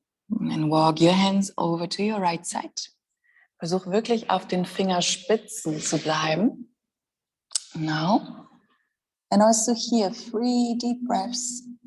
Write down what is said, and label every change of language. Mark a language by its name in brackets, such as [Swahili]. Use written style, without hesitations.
[English] And walk your hands over to your right side. [German] Versuch wirklich auf den Fingerspitzen zu bleiben. [English] Now. And also here, 3 deep breaths.